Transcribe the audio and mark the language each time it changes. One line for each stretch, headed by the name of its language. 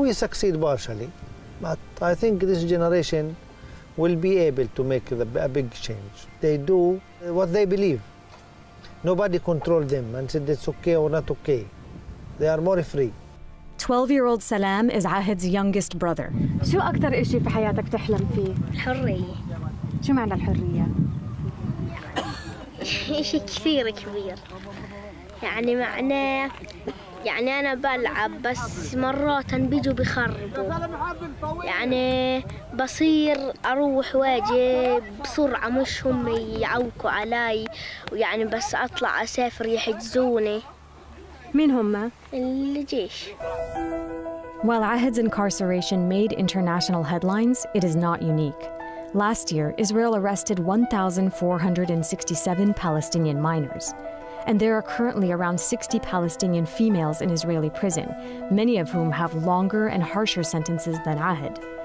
English: We succeed partially, but I think this generation will be able to make a big change. They do what they believe. Nobody controls them and said it's okay or not okay. They are more free. 12-year-old Salaam is Ahed's youngest brother.
Arabic: شو أكتر إشي في حياتك تحلم فيه؟ الحرية. شو معنى الحرية؟ إشي كثير كبير. يعني معناه يعني أنا بلعب بس مرات بيجوا بخربوا. يعني بصير أروح واجي بسرعة مش هم يعوقوا علي ويعني بس أطلع أسافر يحجزوني. مين هم؟ الجيش.
English: While Ahed's incarceration made international headlines, it is not unique. Last year, Israel arrested 1,467 Palestinian minors. And there are currently around 60 Palestinian females in Israeli prison, many of whom have longer and harsher sentences than Ahed.